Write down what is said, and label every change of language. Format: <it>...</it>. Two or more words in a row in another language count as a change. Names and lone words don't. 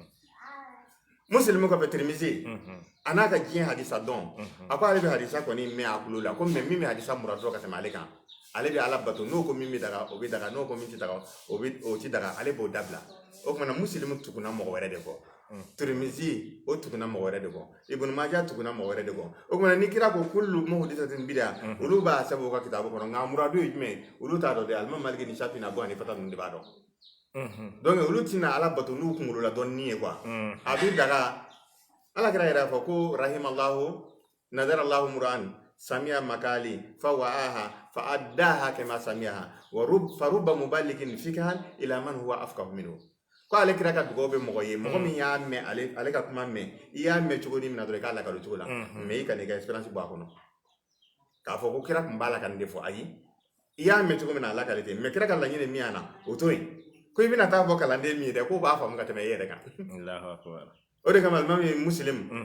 <bm>Muslim kɔfɛ Tirmidhi a n'a ka diɲɛ hadisa dɔn a ko ale bɛ hadisa kɔni mɛn a kulo la ko mais min bɛ hadisa muradu ka tɛmɛ ale kan ale bɛ Ala bato n'o ko min bɛ daga o bɛ daga n'o ko min tɛ daga o tɛ daga ale b'o dabila o kumana Muslim tuguna mɔgɔ wɛrɛ de kɔ Tirmidhi o tuguna mɔgɔ wɛrɛ de kɔ Ibn Majah tuguna mɔgɔ wɛrɛ de kɔ o kumana ni kira ko</bm> <ar>كل محدثة بدعة</ar> <bm>olu b'a sɛbɛn u ka kitabu kɔnɔ nka muradu ye jumɛn olu t'a dɔn dɛ Alimami Maliki ni Shafi ni Abu Hanifa ninnu de b'a dɔn donc olu tɛna Ala bato n'u kunkolo la dɔɔnin ye quoi a bɛ daga Ala kira yɛrɛ fɔ ko</bm> <ar>رحم الله نضر الله امرأ سمع مقالتي فوعاها فأداها كما سمعها فرب مبلغ فقه إلى من هو أفقه منه</ar> <bm>ko ale kira ka dugawu bɛ mɔgɔ ye mɔgɔ min y'a mɛn ale ka kuma mɛn i y'a mɛn cogo ni min na dɔrɔn i k'a lakalo cogo la mais i ka n'i ka expérience bɔ a kɔnɔ k'a fɔ ko kira tun b'a la ka nin de fɔ ayi i y'a mɛn cogo min na a lakale ten mais kira ka laɲini min y'a na o to yen ko i bɛna taa fɔ kalanden min ye dɛ k'o b'a faamu ka tɛmɛ e yɛrɛ kan o de kama Alimami Muslim</bm>